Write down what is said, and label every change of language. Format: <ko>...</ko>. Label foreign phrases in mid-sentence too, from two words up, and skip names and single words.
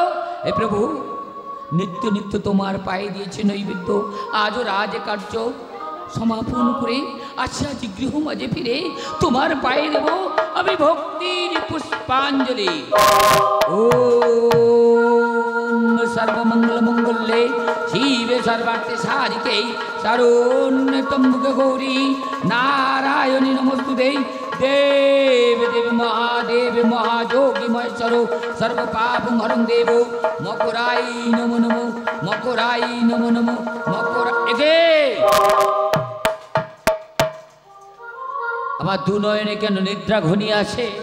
<bn>হে প্রভু, নিত্য তোমার পায়ে দিয়েছে নৈবেদ্য, আজও রাজকার্য সমাপন করে আজ গৃহ মাঝে ফিরে তোমার পায়ে দেব আমি ভক্তির পুষ্পাঞ্জলি।</bn> <sa>ওম সর্বমঙ্গল মঙ্গলে শিবে সর্বার্থে সাধিকে শরণ্যে ত্র্যম্বকে গৌরী নারায়ণী নমস্তুতে। দেব মহাদেব মহাযোগী মহেশ্বর সর্বপাপ হরং দেব মকরাই নমো নমো মকরাই নমো নমো মকরা।</sa> <bn>আমার দু নয়নে কেন নিদ্রা ঘনিয়ে আসে?</bn>